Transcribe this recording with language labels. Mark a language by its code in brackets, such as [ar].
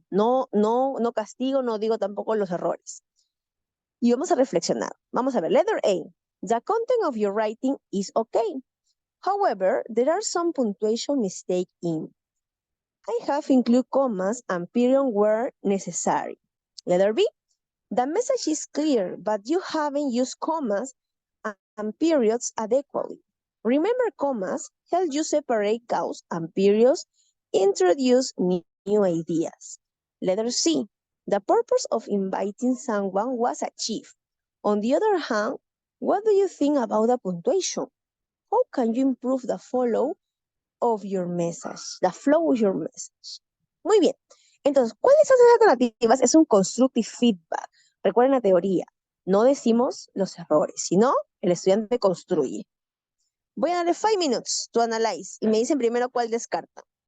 [es] No castigo, no digo tampoco los errores. Y vamos a reflexionar. Vamos a ver, letter A. [en] The content of your writing is okay. However, there are some punctuation mistakes in. I have included commas and period where necessary. Letter B. The message is clear, but you haven't used commas and periods adequately. Remember, commas help you separate cause and periods, introduce new ideas. Letter C. The purpose of inviting someone was achieved. On the other hand, what do you think about the punctuation? How can you improve the flow of your message? The flow of your message. [es] Muy bien. Entonces, ¿cuáles son esas alternativas? Es un constructive feedback. Recuerden la teoría. No decimos los errores, sino el estudiante construye. Voy a darle [en] 5 minutes to analyze [es] y me dicen primero cuál descarta.